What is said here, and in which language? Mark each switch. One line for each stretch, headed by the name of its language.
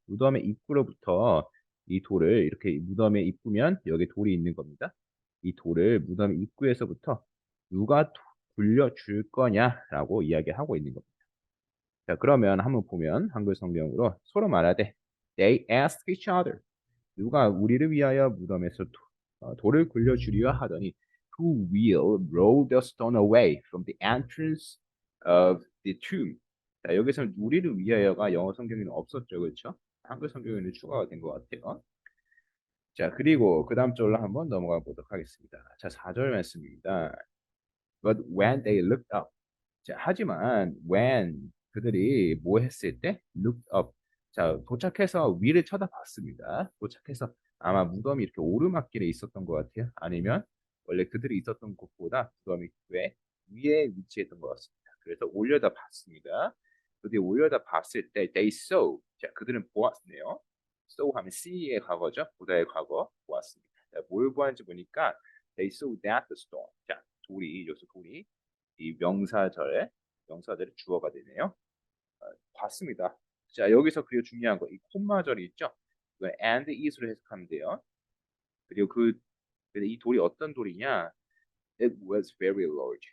Korean: 무덤의 입구로부터 이 돌을 이렇게 무덤에 입구면 여기 돌이 있는 겁니다. 이 돌을 무덤의 입구에서부터 누가 굴려줄 거냐라고 이야기하고 있는 겁니다. 자, 그러면 한번 보면 한글 성경으로 서로 말하되
English: they asked each other.
Korean: 누가 우리를 위하여 무덤에서 돌을 굴려주리라 하더니
English: who will roll the stone away from the entrance of the tomb.
Korean: 자, 여기서는 우리를 위하여가 영어 성경에는 없었죠. 그렇죠? 한글 성경에는 추가가 된 것 같아요. 자, 그리고 그 다음 절로 한번 넘어가 보도록 하겠습니다. 자, 4절 말씀입니다.
English: But when they looked up.
Korean: 자, 하지만 when 그들이 뭐 했을 때
English: looked up.
Korean: 자, 도착해서 위를 쳐다봤습니다. 도착해서 아마 무덤이 이렇게 오르막길에 있었던 것 같아요. 아니면 원래 그들이 있었던 곳보다 무덤이 꽤 위에 위치했던 것 같습니다. 그래서 올려다 봤습니다. 그들이 올려다 봤을 때
English: they saw.
Korean: 자, 그들은 보았네요. saw 하면 see의 과거죠. 보다의 과거 보았습니다. 자, 뭘 보았는지 보니까
English: they saw that the stone.
Korean: 자, 돌이 여기서 돌이 이 명사절의 주어가 되네요. 봤습니다. 자, 여기서 그리고 중요한 거, 이 콤마절이 있죠? 이거
English: and is
Korean: 로 해석하면 돼요. 그리고 이 돌이 어떤 돌이냐?
English: It was very large.